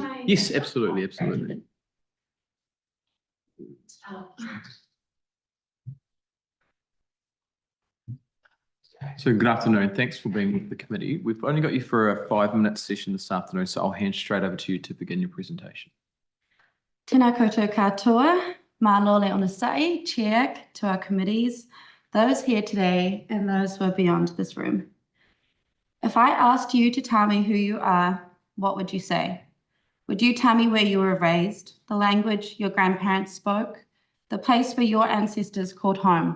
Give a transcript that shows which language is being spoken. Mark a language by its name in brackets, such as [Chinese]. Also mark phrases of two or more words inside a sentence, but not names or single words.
[English] Yes, absolutely, absolutely. So good afternoon. Thanks for being with the committee. We've only got you for a 5-minute session this afternoon, so I'll hand straight over to you to begin your presentation. [Māori] Tēnā koutou katoa, mā lole onasai, [English] chair to our committees, those here today and those who are beyond this room. If I asked you to tell me who you are, what would you say? Would you tell me where you were raised, the language your grandparents spoke, the place where your ancestors called home?